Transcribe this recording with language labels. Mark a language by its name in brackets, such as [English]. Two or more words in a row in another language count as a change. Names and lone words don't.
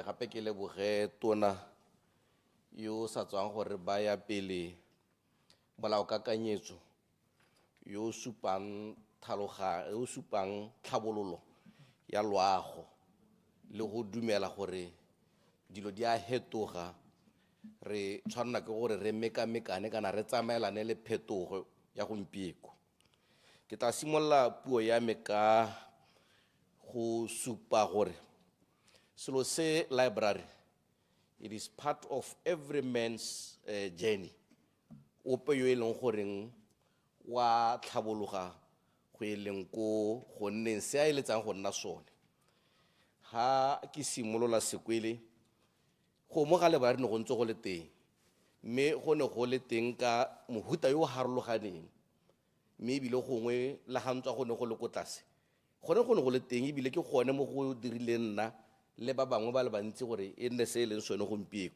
[Tswana] gape ke leboge tona yo sa tswang gore ba ya pele molao kakanyetso yo supang tlhabololo ya loago le go dumela gore dilo di a hetoga re tshwanela ke gore re mekamekane kana re tsamaelane le phetogo ya gompieko. Ke tla simolola puo ya me ka go supa gore selo se library, [English] it is part of every man's journey. [Tswana] Ope yo e leng goreng wa tlhabologa go e leng ko go nneng se a eletsang go nna sone. Ha ke simolola sekwele go mo ga library no go ntse go le teng, mme go ne go le teng ka mohuta yo harologaneng, mme ebile gongwe la gantswa go ne go le ko tlase gone go ne go le teng, ebile ke gone mo go dirileng nna le ba bangwe ba le bantsi gore e nne se e leng sone gompieko.